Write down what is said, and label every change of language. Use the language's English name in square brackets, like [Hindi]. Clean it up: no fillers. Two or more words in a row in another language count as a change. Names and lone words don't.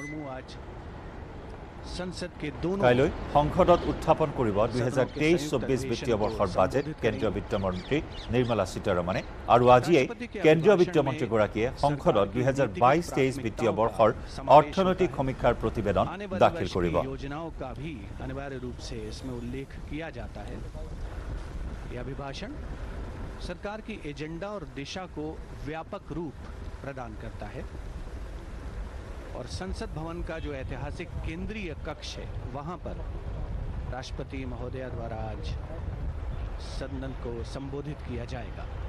[Assamese] কাইলৈ সংসদত উত্থাপন কৰিব 2023-24 বিত্তীয় বৰ্ষৰ বাজেট কেন্দ্ৰীয় বিত্তমন্ত্ৰী নিৰ্মলা সীতাৰমণে আৰু আজিয়ে কেন্দ্ৰীয় বিত্তমন্ত্ৰীগৰাকীয়ে সংসদত 2022-23 বিত্তীয় বৰ্ষৰ অৰ্থনৈতিক সমীক্ষাৰ প্ৰতিবেদন দাখিল কৰিব [Hindi] सरकार की एजेंडा और दिशा को व्यापक रूप प्रदान करता है और संसद भवन का जो ऐतिहासिक केंद्रीय कक्ष है वहां पर राष्ट्रपति महोदया द्वारा आज सदन को संबोधित किया जाएगा